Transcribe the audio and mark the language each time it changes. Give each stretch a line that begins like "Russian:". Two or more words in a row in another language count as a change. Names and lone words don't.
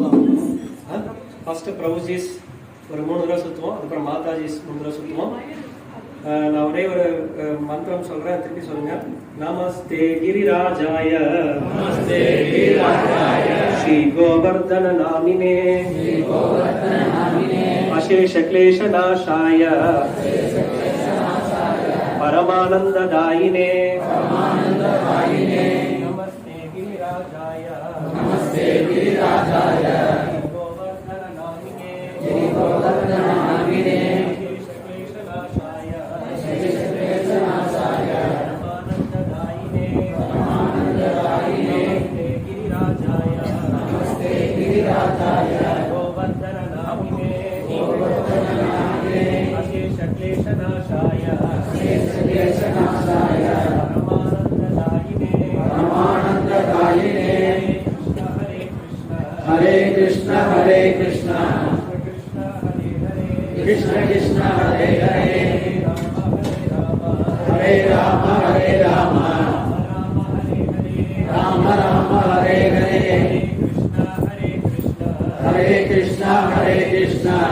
Tamil: ஃபர்ஸ்ட் பிரபுஜிஸ் ஒரு 3 தடவை சுற்றுவோம், அதுக்கப்புறம் மாதாஜிஸ் 3 தடவை சுற்றுவோம். நான் ஒரே ஒரு மந்திரம் சொல்றேன், திருப்பி சொல்லுங்க.
Sanskrit: नमस्ते गिरिराजाय, नमस्ते गिरिराजाय, श्री गोवर्धन नामिने, श्री गोवर्धन नामिने, अशेष क्लेश नाशाय, परमानंददायिने, परमानंददायिने, नमस्ते गिरिराजाय, नमस्ते गिरिराजाय, गोवर्धन नामिने, गोवर्धन नामिने, शेषक्लेशनाशाय, शेषक्लेशनाशाय, परमानंददायिने, परमानंददायिने, नमस्ते गिरिराजाय, नमस्ते गिरिराजाय, गोवर्धन नामिने, गोवर्धन नामिने, अशेष क्लेशनाशाय परमानन्ददायिने हरे कृष्ण हरे कृष्ण कृष्ण कृष्ण हरे हरे हरे राम राम राम हरे हरे हरे कृष्ण हरे कृष्ण